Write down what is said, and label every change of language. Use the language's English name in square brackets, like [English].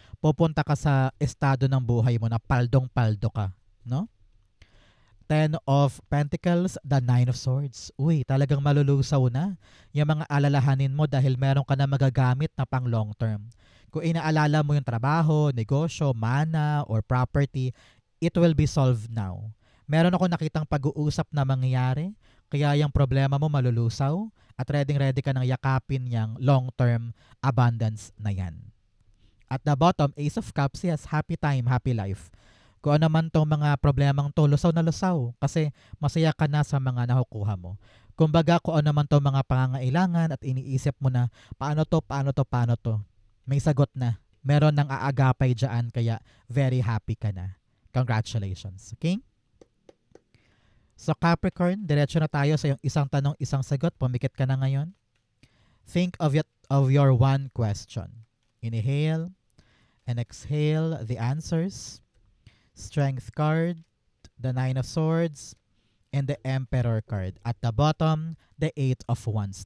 [Filipino] Pupunta ka sa estado ng buhay mo na paldong-paldo ka. No? [English] Ten of Pentacles, the Nine of Swords. [Filipino] Uy, talagang malulusaw na yung mga alalahanin mo dahil meron ka na magagamit na pang long term. Kung inaalala mo yung trabaho, negosyo, mana, [English] or property, it will be solved now. [Filipino] Meron ako nakitang pag-uusap na mangyayari, kaya yung problema mo malulusaw at ready ka nang yakapin yung long-term abundance na yan. [English] At the bottom, Ace of Cups, yes, happy time, happy life. [Filipino] Kung ano man tong mga problemang to, lusaw na lusaw kasi masaya ka na sa mga nakukuha mo. Kumbaga, kung ano man tong mga pangangailangan at iniisip mo na paano to, may sagot na. Meron nang aagapay dyan kaya very happy ka na. [English] Congratulations. Okay? [Filipino] So Capricorn, diretso na tayo sa yung isang tanong, isang sagot. Pumikit ka na ngayon. [English] Think of your one question. Inhale and exhale the answers. Strength card, the Nine of Swords, and the Emperor card. At the bottom, the Eight of Wands.